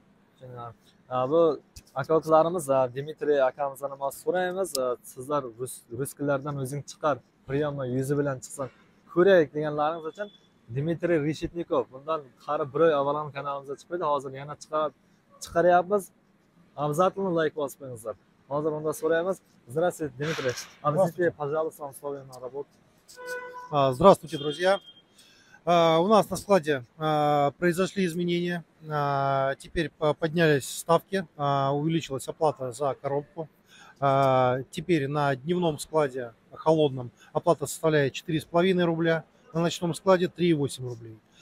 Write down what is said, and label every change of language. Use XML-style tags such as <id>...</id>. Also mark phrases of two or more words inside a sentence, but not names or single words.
<uz>Bu aka-ukalarimiz Dmitriy akamizdan ham so'raymiz. Sizlar ruskilardan o'zing chiqar, priyomni yuzi bilan chiqsan ko'raylik deganlaringiz uchun Dmitriy Reshitnikov bundan qari 1 oy avval ham kanalimizga chiqdi. Hozir yana chiqaryapmiz. Обязательно like bosib qo'yingizlar. Hozir unda so'raymiz.</uz> <ru>Здравствуйте, Дмитрий. Объясните, пожалуйста, условия на работу. Здравствуйте, друзья. У нас на складе произошли изменения. Теперь поднялись ставки, увеличилась оплата за коробку. Теперь на дневном складе холодном оплата составляет 4,5 рубля, на ночном складе 3,8 рублей.</ru>